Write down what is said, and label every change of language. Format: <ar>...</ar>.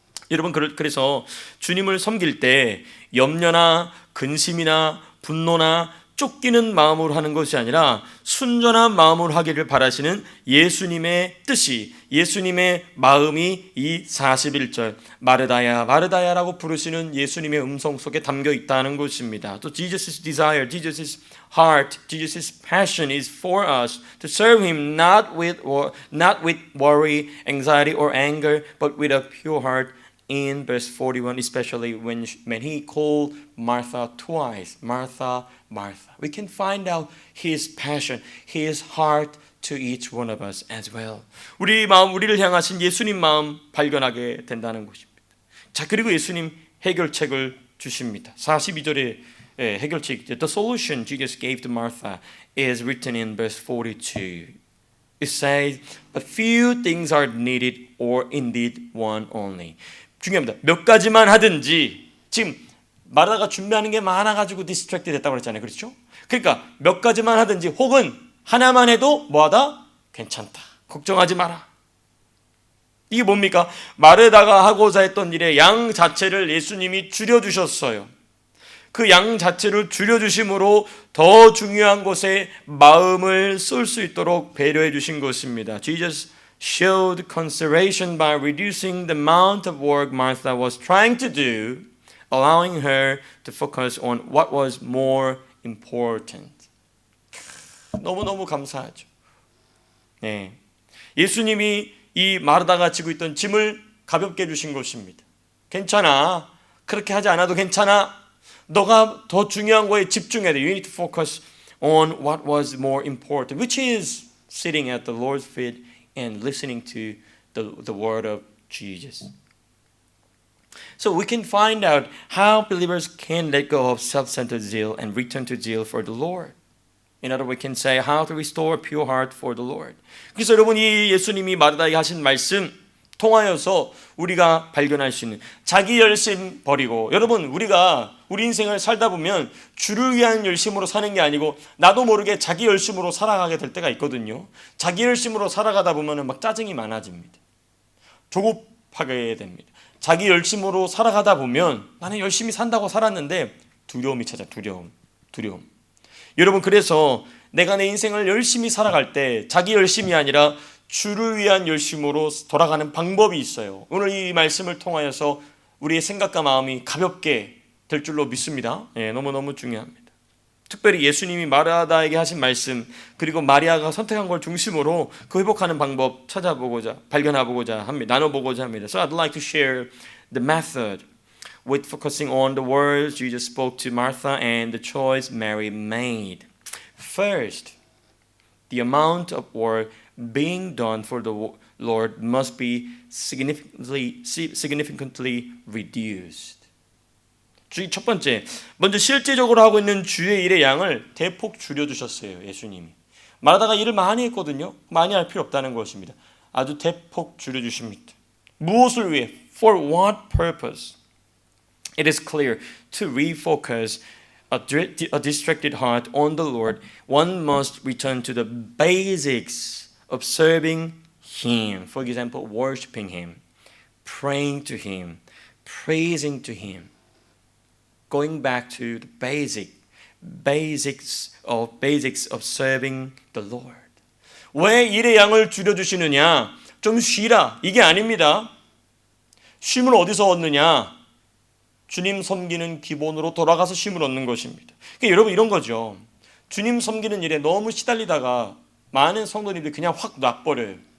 <ko>여러분 그래서 주님을 섬길 때 염려나 근심이나 분노나 쫓기는 마음으로 하는 것이 아니라 순전한 마음으로 하기를 바라시는 예수님의 뜻이, 예수님의 마음이 이 41절 마르다야 마르다야라고 부르시는 예수님의 음성 속에 담겨 있다는 것입니다.</ko> <en>또 Jesus' desire, Jesus' heart, Jesus' passion is for us to serve Him not with worry, anxiety or anger, but with a pure heart. In verse 41, especially when He called Martha twice, Martha, Martha, we can find out His passion, His heart to each one of us as well.</en> <ko>우리를 향하신 예수님 마음 발견하게 된다는 것입니다. 자, 그리고 예수님 해결책을 주십니다. 42절에 해결책</ko> <en>The solution Jesus gave to Martha is written in verse 42. It says, but few things are needed or indeed one only.</en> <ko>중요합니다. 몇 가지만 하든지 지금 마르다가 준비하는 게 많아가지고 디스트랙트 됐다고 그랬잖아요. 그렇죠? 그러니까 몇 가지만 하든지 혹은 하나만 해도 뭐하다? 괜찮다. 걱정하지 마라. 이게 뭡니까? 마르다가 하고자 했던 일의 양 자체를 예수님이 줄여주셨어요. 그 양 자체를 줄여주심으로 더 중요한 것에 마음을 쏠 수 있도록 배려해 주신 것입니다.</ko> <en>Jesus showed consideration by reducing the amount of work Martha was trying to do, allowing her to focus on what was more important.</en> <ko>너무너무 감사하죠. 네. 예수님이 이 마르다가 지고 있던 짐을 가볍게 해주신 것입니다. 괜찮아. 그렇게 하지 않아도 괜찮아. 너가 더 중요한 거에 집중해야 돼.</ko> <en>You need to focus on what was more important, which is sitting at the Lord's feet and listening to the word of Jesus. So we can find out how believers can let go of self-centered zeal and return to zeal for the Lord. In other words, we can say how to restore a pure heart for the Lord.</en> <ko>그래서 여러분 이 예수님이 마르다에게 하신 말씀 통하여서 우리가 발견할 수 있는 자기 열심 버리고 여러분 우리가 우리 인생을 살다 보면 주를 위한 열심으로 사는 게 아니고 나도 모르게 자기 열심으로 살아가게 될 때가 있거든요. 자기 열심으로 살아가다 보면 막 짜증이 많아집니다. 조급하게 됩니다. 자기 열심으로 살아가다 보면 나는 열심히 산다고 살았는데 두려움이 찾아. 두려움. 여러분 그래서 내가 내 인생을 열심히 살아갈 때 자기 열심이 아니라 주를 위한 열심으로 돌아가는 방법이 있어요. 오늘 이 말씀을 통하여서 우리의 생각과 마음이 가볍게 될 줄로 믿습니다. 너무너무 중요합니다. 특별히 예수님이 마르다에게 하신 말씀 그리고 마리아가 선택한 걸 중심으로 그 회복하는 방법 찾아보고자 발견해보고자 합니다. 나눠보고자 합니다.</ko> <en>So I'd like to share the method with focusing on the words Jesus spoke to Martha and the choice Mary made. First, the amount of work being done for the Lord must be significantly reduced.</en> <ko>첫 번째, 먼저 실제적으로 하고 있는 주의 일의 양을 대폭 줄여주셨어요. 예수님이. 마르다가 일을 많이 했거든요. 많이 할 필요 없다는 것입니다. 아주 대폭 줄여주십니다. 무엇을 위해?</ko> <en>For what purpose? It is clear to refocus a distracted heart on the Lord. One must return to the basics of serving Him. For example, worshiping Him, praying to Him, praising to Him. Going back to the basics of serving the Lord.</en> <ko>왜 일의 양을 줄여주시느냐? 좀 쉬라. 이게 아닙니다. 쉼을 어디서 얻느냐? 주님 섬기는 기본으로 돌아가서 쉼을 얻는 것입니다. 그러니까 여러분 이런 거죠. 주님 섬기는 일에 너무 시달리다가 많은 성도님들이 그냥 확 놔버려요.</ko>